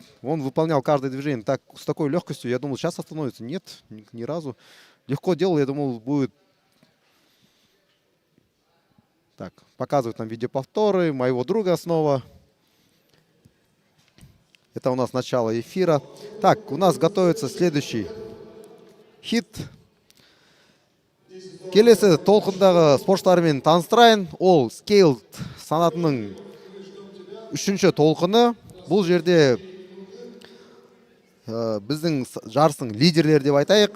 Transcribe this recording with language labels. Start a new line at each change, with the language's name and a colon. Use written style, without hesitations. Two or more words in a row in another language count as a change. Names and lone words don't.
Russian: Он выполнял каждое движение с такой легкостью. Я думал, сейчас остановится. Нет, ни разу. Легко делал, я думал, будет... Так, показывают нам видеоповторы моего друга снова. Это у нас начало эфира. Так, у нас готовится следующий хит.
Kazakh: Келесі толқындағы спортшылармен таныстырайын. Ол Scaled санатының 3-ші толқыны. Бұл жерде біздің жарыстың лидерлері деп айтайық.